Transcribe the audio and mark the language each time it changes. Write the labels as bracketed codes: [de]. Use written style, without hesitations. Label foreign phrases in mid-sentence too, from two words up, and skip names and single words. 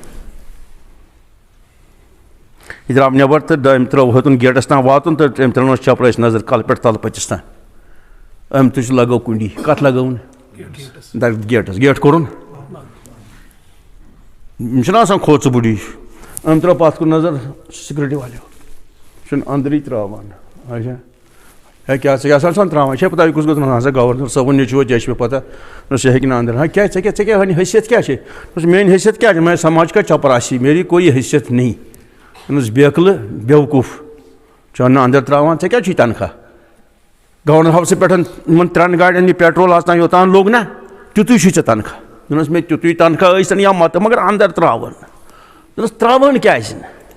[ks] یہِ درٛاو نٮ۪بر تہٕ أمۍ ترٛٲو ہیوٚتُن گیٹس تام واتُن تہٕ أمۍ ترٛٲونَس چپرٲسۍ نظر کلہٕ پٮ۪ٹھ تلہٕ پٔتِس تام أمۍ تُج لگٲو کُنڈی کتھ لگٲوُن گیٹس گیٹ کوٚرُن یِم چھِنہ آسان کھوژٕ بُڈی أمۍ ترٛٲو پتھ کُن نظر سِکیورٹی والیو چھُنہٕ أنٛدرٕے ترٛاوان [ur] اچھا ہے [ks] کیٛاہ ژٕ کیٛاہ سا ترٛاوان چھے پتہ یہِ کُس گوٚژھ ہسا گورنر صٲبُن نیٚچوٗ ژےٚ چھِ مےٚ پتہ دوٚپنس یہِ ہیٚکہِ نہٕ اندر ہا کیٛاہ ژےٚ کیٛاہ وَنہِ حیثیت کیٛاہ چھے دوٚپنس میٛٲنۍ حیثیت کیٛاہ چھِ [ur] میں سماج کا چپراسی میری کوئی حیثیت نہیں [ks] دوٚپنس بیکلہٕ بیوقوٗف ژٕ نہٕ اندر ترٛاوان ژےٚ کیٛاہ چھُے تنخواہ گورنر ہاوسہٕ پٮ۪ٹھ یِمن 3 گاڑٮ۪ن یہِ پیٹرول آز تام یوٚتان لوٚگ نا تیُتُے چھُے ژےٚ تنخواہ دوٚپنس مےٚ تیُتُے تنخواہ ٲسۍتن یا متہٕ مگر اندر ترٛاوان دوٚپنس ترٛاوان کیٛازِ نہٕ